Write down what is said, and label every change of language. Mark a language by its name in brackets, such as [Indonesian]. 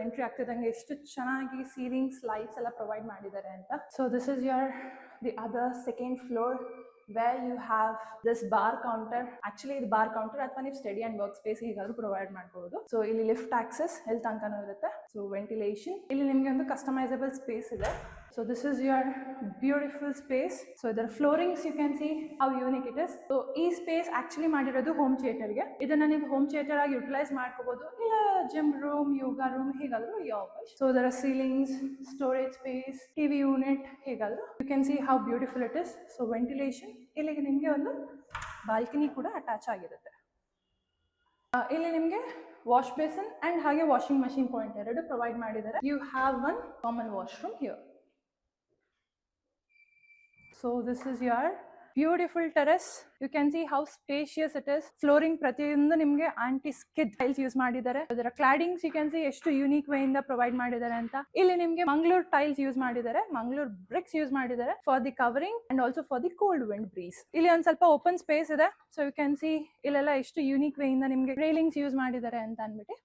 [Kannada] Entry ಆಗ್ತಿದ್ದಂಗೆ ಎಷ್ಟು ಚೆನ್ನಾಗಿ ceilings, lights ಎಲ್ಲ ಪ್ರೊವೈಡ್ ಮಾಡಿದ್ದಾರೆ ಅಂತ. So this is your the other second floor [English] where you have this bar counter. [Kannada] Actually ಇದು bar counter ಅಥವಾ ನೀವು study and work space ಹೀಗಾದ್ರೂ provide ಮಾಡ್ಬೋದು. ಸೊ ಇಲ್ಲಿ ಲಿಫ್ಟ್ ಆಕ್ಸೆಸ್ ಎಲ್ಲಿ ತನಕನೂ ಇರುತ್ತೆ. So ventilation. ಇಲ್ಲಿ ನಿಮಗೆ ಒಂದು ಕಸ್ಟಮೈಸಬಲ್ ಸ್ಪೇಸ್ ಇದೆ. [English] So this is your beautiful space. So the floorings you can see how unique it is. So this space actually [Kannada] ಮಾಡಿರೋದು ಹೋಮ್ ಥಿಯೇಟರ್ ಗೆ. ಇದನ್ನ ನೀವು ಹೋಮ್ ಥಿಯೇಟರ್ ಆಗಿ ಯುಟಿಲೈಸ್ ಮಾಡ್ಕೋಬಹುದು, ಇಲ್ಲ ಜಿಮ್ ರೂಮ್, ಯೋಗಾ ರೂಮ್ ಹೇಗಾದ್ರೂ ಯಾವ. [English] So there are ceilings, storage space, TV unit ಹೇಗಾದ್ರೂ. You can see how beautiful it is. So ventilation. [Kannada] ಇಲ್ಲಿಗೆ ನಿಮಗೆ ಒಂದು ಬಾಲ್ಕನಿ ಕೂಡ ಅಟ್ಯಾಚ್ ಆಗಿರುತ್ತೆ. ಇಲ್ಲಿ ನಿಮಗೆ ವಾಶ್ ಬೇಸಿನ್ ಅಂಡ್ ಹಾಗೆ ವಾಷಿಂಗ್ ಮಷಿನ್ ಪಾಯಿಂಟ್ ಎರಡು ಪ್ರೊವೈಡ್ ಮಾಡಿದ್ದಾರೆ. [English] You have one common washroom here. So this is your beautiful terrace. You can see how spacious it is. [Kannada] Flooring ಪ್ರತಿಯೊಂದು ನಿಮಗೆ ಆಂಟಿ ಸ್ಕಿಡ್ ಟೈಲ್ಸ್ ಯೂಸ್ ಮಾಡಿದ್ದಾರೆ. ಅದರ claddings [English] you can see [Kannada] ಎಷ್ಟು unique way ಇಂದ provide ಮಾಡಿದ್ದಾರೆ ಅಂತ. ಇಲ್ಲಿ ನಿಮಗೆ ಮಂಗಳೂರು ಟೈಲ್ಸ್ ಯೂಸ್ ಮಾಡಿದ್ದಾರೆ, ಮಂಗಳೂರು ಬ್ರಿಕ್ಸ್ ಯೂಸ್ ಮಾಡಿದ್ದಾರೆ [English] For the covering and also for the cold wind breeze. [Kannada] ಇಲ್ಲಿ ಒಂದ್ ಸ್ವಲ್ಪ ಓಪನ್ ಸ್ಪೇಸ್ ಇದೆ. [English] so you can see [Kannada] ಇಲ್ಲೆಲ್ಲ ಎಷ್ಟು ಯೂನಿಕ್ ವೇ ಇಂದ ನಿಮಗೆ ರೇಲಿಂಗ್ಸ್ ಯೂಸ್ ಮಾಡಿದ್ದಾರೆ ಅಂತ ಅನ್ಬಿಟ್ಟು.